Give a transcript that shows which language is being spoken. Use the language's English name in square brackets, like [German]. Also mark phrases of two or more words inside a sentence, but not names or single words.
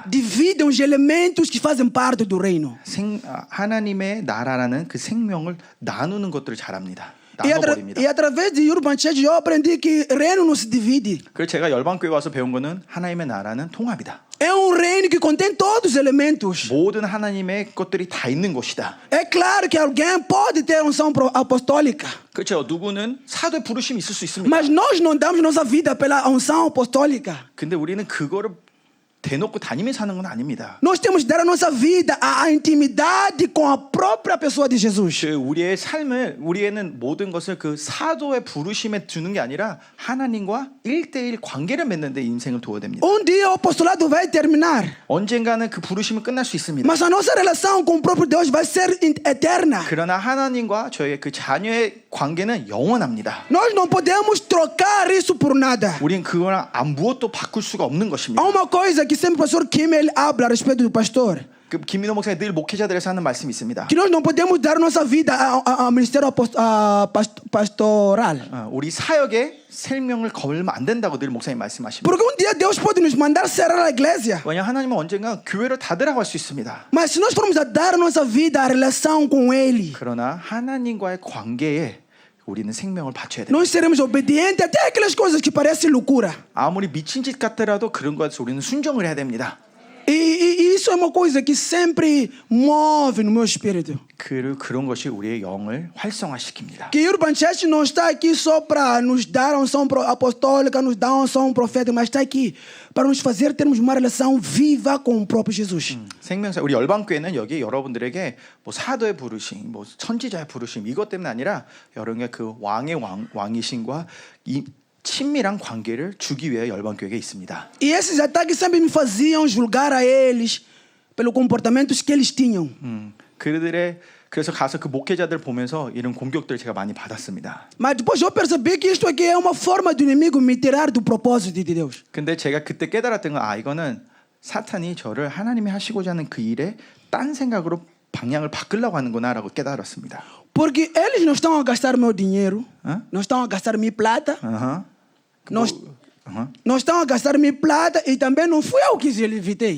[Portuguese] Dividem os elementos que fazem parte do reino. [Korean] 하나님의 나라라는 그 생명을 나누는 것들을 잘합니다. [Portuguese] E [Korean] 나눠버립니다. [Portuguese] através de Urban Church eu aprendi que reino não se divide. [Korean] 그래서 제가 열방교회 와서 배운 거는 하나님의 나라는 통합이다. [Portuguese] É reino que contém todos os elementos. [Korean] 모든 하나님의 것들이 다 있는 곳이다. [Portuguese] É claro que alguém pode ter unção apostólica. [Korean] 그렇죠. 누구는 사도의 부르심이 있을 수 있습니다. [Portuguese] Mas nós não damos nossa vida pela unção apostólica. [Korean] 근데 우리는 그거를 대놓고 다니면서 사는 건 아닙니다. [Portuguese] Nós temos que dar a nossa vida à intimidade com a própria pessoa de Jesus. [Korean] 우리의 삶을 우리에는 모든 것을 그 사도의 부르심에 두는 게 아니라 하나님과 1대1 관계를 맺는 데 인생을 두어야 됩니다. [Portuguese] dia o apostolado vai terminar. [Korean] 언젠가는 그 부르심은 끝날 수 있습니다. [Portuguese] Mas a nossa relação com o próprio Deus vai ser eterna. [Korean] 그러나 하나님과 저의 그 자녀의 관계는 영원합니다. [Portuguese] Nós não podemos trocar isso por nada. [Korean] 우린 그거랑 무엇도 바꿀 수가 없는 [Portuguese] Há [Korean] 것입니다. [Portuguese] uma coisa que sempre o pastor Kim ele habla a respeito do pastor. [Korean] 그 김민호 목사님 늘 목회자들에서 하는 말씀이 있습니다. [Portuguese] Que nós não podemos dar nossa vida ao ministério pastoral. [Korean] 우리 사역에 생명을 걸면 안 된다고 늘 목사님 말씀하십니다. [Portuguese] Porque um dia Deus pode nos mandar cerrar a igreja. [Korean] 왜냐 하나님은 언젠가 교회를 닫으라고 할 수 있습니다. [Portuguese] Mas se nós formos a dar a nossa vida, a relação com Ele, [Korean] 그러나 하나님과의 관계에 우리는 생명을 바쳐야 됩니다. [Portuguese] nós seremos obedientes até aquelas coisas que parecem loucura. [Korean] 아무리 미친 짓 같더라도 그런 것에 우리는 순종을 해야 됩니다. [Portuguese] E isso é uma coisa que sempre move no meu espírito. [Korean] 그런 것이 우리의 영을 활성화시킵니다. [Portuguese] Que Urban Church não está aqui só para nos dar a unção apostólica, nos dar a unção profética, mas está aqui para nos fazer termos uma relação viva com o próprio Jesus. [Korean] 생명사 우리 열방교회는 여기 여러분들에게 뭐 사도의 부르심, 뭐 선지자의 부르심 이것 때문 아니라 여러분의 그 왕의 왕이신과 이 친밀한 관계를 주기 위해 열방교회가 있습니다. [Portuguese] E esses ataques sempre me faziam julgar a eles pelo comportamento que eles tinham. [Korean] 그래서 가서 그 목회자들 보면서 이런 공격들을 제가 많이 받았습니다. [Portuguese] Mas depois eu percebi que isto aqui é uma forma do inimigo me tirar do propósito de Deus. [Korean] 근데 제가 그때 깨달았던 건 이거는 사탄이 저를 하나님이 하시고자 하는 그 일에 딴 생각으로 방향을 바꾸려고 하는구나라고 깨달았습니다. [Portuguese] Porque eles não estão a gastar meu dinheiro, não estão a gastar minha plata, não estão a gastar minha plata e também não fui eu que lhe invitei.